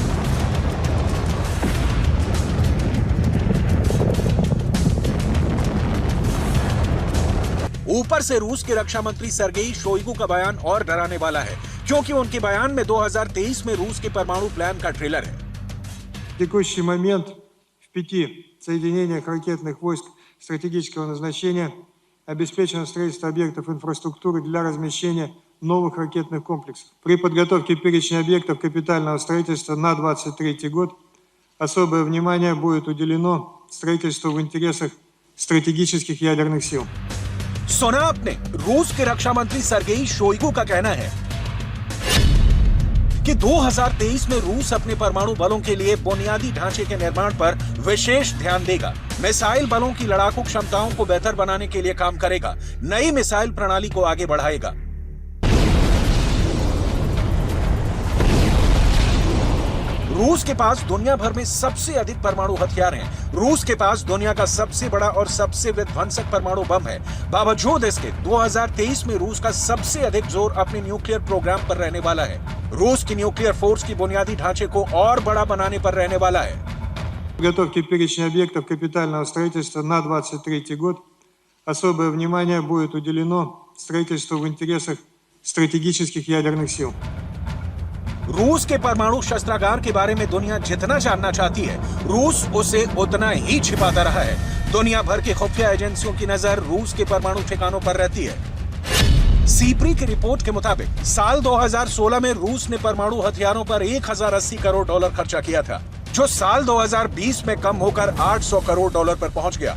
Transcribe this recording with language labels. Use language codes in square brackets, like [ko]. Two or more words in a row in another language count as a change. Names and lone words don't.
[hi] ऊपर से रूस के रक्षा मंत्री सर्गेई शोइगु का बयान और डराने वाला है, क्योंकि उनके बयान में 2023 में रूस के परमाणु प्लान का ट्रेलर है। [ru] В текущий момент в 5 соединениях ракетных войск стратегического назначения обеспечено строительство объектов инфраструктуры для размещения новых ракетных комплексов. При подготовке перечня объектов капитального строительства на 2023 год особое внимание будет уделено строительству в интересах стратегических ядерных сил. [hi] सुना आपने, रूस के रक्षा मंत्री सर्गेई शोइगु का कहना है कि 2023 में रूस अपने परमाणु बलों के लिए बुनियादी ढांचे के निर्माण पर विशेष ध्यान देगा, मिसाइल बलों की लड़ाकू क्षमताओं को बेहतर बनाने के लिए काम करेगा, नई मिसाइल प्रणाली को आगे बढ़ाएगा। रूस के पास दुनिया भर में सबसे अधिक परमाणु हथियार हैं। रूस के पास दुनिया का सबसे बड़ा और सबसे विध्वंसक परमाणु बम है। बावजूद इसके 2023 में रूस का सबसे अधिक जोर अपने [en] nuclear program [hi] पर रहने वाला है। रूस की [en] nuclear force [hi] की बुनियादी ढांचे को और बड़ा बनाने पर रहने वाला है। [ru] Подготовки перечня объектов капитального строительства на 2023 год особое внимание будет уделено строительству в интересах стратегических ядерных сил. [hi] रूस के परमाणु शस्त्रागार के बारे में दुनिया जितना जानना चाहती है, रूस उसे उतना ही छिपाता रहा है। दुनिया भर की खुफिया एजेंसियों की नजर रूस के परमाणु ठिकानों पर रहती है। सीप्री की रिपोर्ट के मुताबिक साल 2016 में रूस ने परमाणु हथियारों पर 1080 करोड़ डॉलर खर्चा किया था, जो साल 2020 में कम होकर 800 करोड़ डॉलर पर पहुंच गया।